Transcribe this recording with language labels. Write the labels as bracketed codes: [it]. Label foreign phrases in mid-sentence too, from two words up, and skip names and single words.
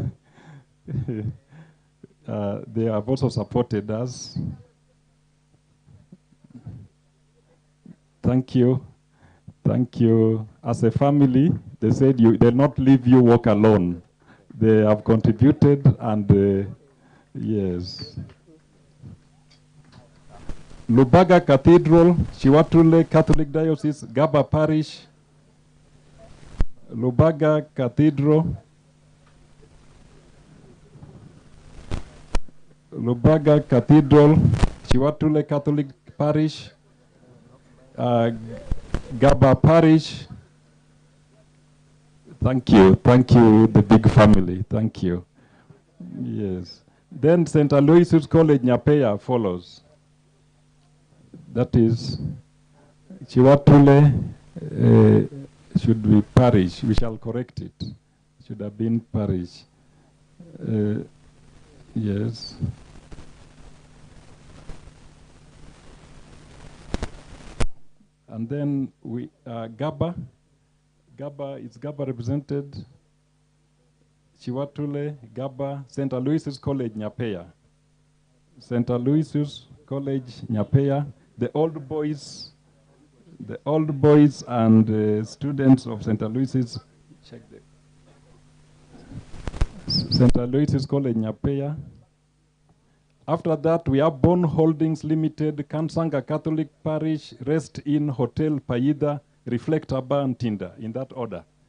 [en] They have also supported us. Thank you. Thank you. As a family, they said they'll not leave you walk alone. They have contributed and yes. Lubaga Cathedral, Chiwatule Catholic Diocese, Gaba Parish, Lubaga Cathedral, Chiwatule Catholic Parish, Gaba Parish. Thank you, the big family, thank you. Yes. Then St. Aloysius College, Nyapeya follows. That is, Chiwatule should be parish. We shall correct it. Should have been parish. Yes. And then we Gaba. Is Gaba represented? Chiwatule, Gaba, St. Aloysius College, Nyapeya. St. Aloysius College, Nyapeya. The old boys and students of St. Aloysius. Check St. Aloysius College, Nyapeya. After that, we have Bone Holdings Limited, Kansanga Catholic Parish, Rest Inn Hotel, Paida, Reflector Bar, and Tinda, in that order.